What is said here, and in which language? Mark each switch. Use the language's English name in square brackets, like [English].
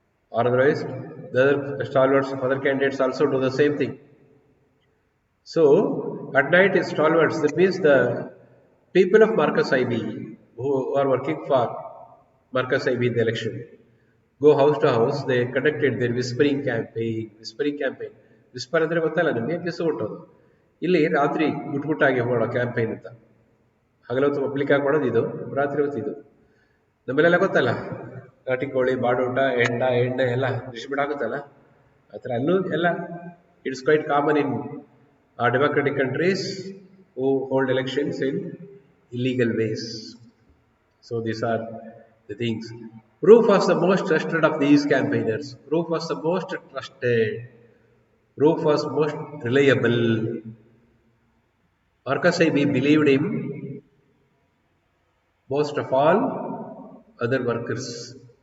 [English] Or otherwise, the other stalwarts of other candidates also do the same thing. So, at night is stalwarts, that means the people of Marcus IB who are working for Marcus IB in the election go house to house. They conducted their whispering campaign. [Kannada] Whisper ಅಂದರೆ ಗೊತ್ತಲ್ಲ ನಿಮಗೆ, ಕಿಸು ಕೊಟ್ಟೋದು. ಇಲ್ಲಿ ರಾತ್ರಿ ಗುಟ್ಟಾಗಿ ಮಾಡೋ campaign ಅಂತ. ಹಗಲೊತ್ತು public ಆಗಿ ಮಾಡೋದು ಇದು, ರಾತ್ರಿ ಹೊತ್ತು ಇದು. ನಮ್ಮಲ್ಲೆಲ್ಲ ಗೊತ್ತಲ್ಲ, ನಾಟಿ ಕೋಳಿ, ಬಾಡೂಟ, ಎಣ್ಣೆ ಎಲ್ಲ ಡಿಸ್ಟ್ರಿಬ್ಯೂಟ್ ಆಗುತ್ತಲ್ಲ, ಆ ಥರ ಅಲ್ಲೂ ಎಲ್ಲ [English] It's quite common in democratic countries who hold elections in illegal ways. So these are the things. Roof was the most trusted of these campaigners. Roof was the most trusted. Roof was most reliable. Marcus Aibi believed him most of all other workers.